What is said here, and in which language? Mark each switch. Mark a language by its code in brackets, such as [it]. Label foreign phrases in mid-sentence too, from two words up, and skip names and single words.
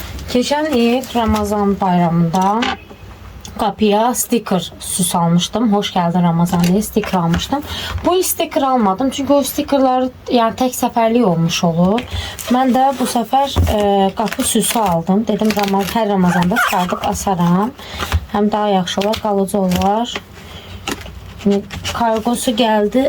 [az] Keçən il Ramazan bayramında qapıya sticker süs almışdım. [tr] Hoş geldin Ramazan diye sticker almışdım. [az] Bu il sticker almadım. [tr] Çünkü o stickerlar yani tek seferlik olmuş olur. Ben de bu sefer qapı süsü aldım. [az] Dedim her Ramazanda çıxardıb asaram. [tr] Hem daha yaxşı olar, qalıcı olar. Şimdi kargosu geldi.